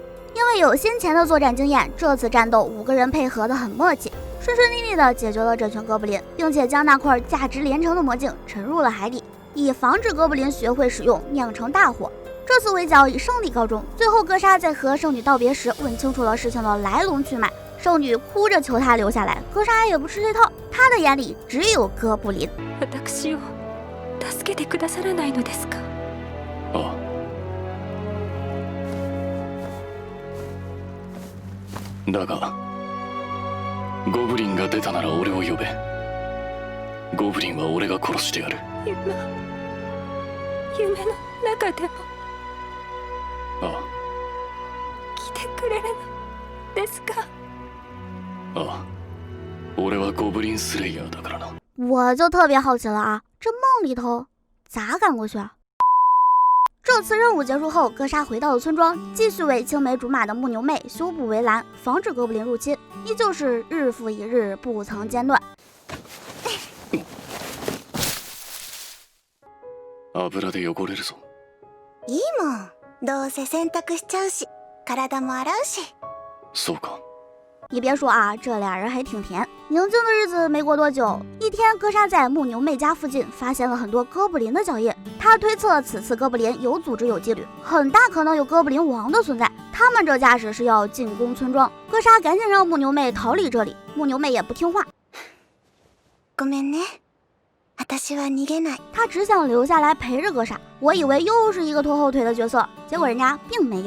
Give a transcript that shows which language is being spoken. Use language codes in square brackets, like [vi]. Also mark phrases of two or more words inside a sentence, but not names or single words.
[zh] 因为有先前的作战经验，这次战斗5个人配合得很默契，顺顺利利地解决了这群哥布林，并且将那块价值连城的魔镜沉入了海底，以防止哥布林学会使用，酿成大祸。这次围剿以胜利告终。最后哥莎在和圣女道别时问清楚了事情的来龙去脉，圣女哭着求他留下来，哥莎也不吃这套，他的眼里只有哥布林。 [ja] 私を助けてくださらないのですか？ああ。だがゴブリンが出たなら俺を呼べ。ゴブリンは俺が殺してやる。夢の中でもああ来てくれるのですか？ああ，俺はゴブリンスレイヤーだからな。 [zh] 我就特别好奇了啊，这梦里头咋赶过去啊？这次任务结束后，哥莎回到了村庄，继续为青梅竹马的木牛妹修补围栏，防止哥布林入侵，依旧是日复一日，不曾间断。 [ja] 油で汚れるぞ。いいもん。どうせ洗濯しちゃうし、体も洗うし。そうか。 [zh] 你别说啊，这俩人还挺甜。宁静的日子没过多久，一天，哥莎在木牛妹家附近发现了很多哥布林的脚印。他推测此次哥布林有组织有纪律，很大可能有哥布林王的存在。他们这架势是要进攻村庄。哥莎赶紧让木牛妹逃离这里，木牛妹也不听话。 [ja] ごめんね。私は逃げない。 [zh] 他只想留下来陪着哥莎。我以为又是一个拖后腿的角色，结果人家并没有。